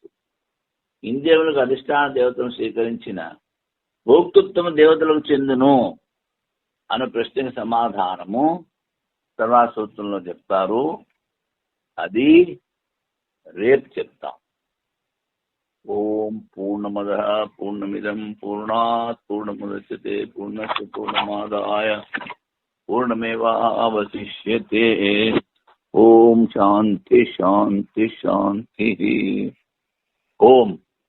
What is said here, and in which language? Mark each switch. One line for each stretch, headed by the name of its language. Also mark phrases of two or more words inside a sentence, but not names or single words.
Telugu: ఇంద్రియములకు అధిష్టాన దేవతలను స్వీకరించిన భోక్తృత్వము దేవతలకు చెందును అనే ప్రశ్నకు సమాధానము తర్వాత సూత్రంలో చెప్తారు. అది రేపు చెప్తాం.
Sanskrit: ఓం పూర్ణమద పూర్ణమిదం పూర్ణాత్ పూర్ణముదచ్యతే పూర్ణస్య పూర్ణమాదాయ పూర్ణమేవావశిష్యతే. ఓం శాంతి శాంతి శాంతి. ఓం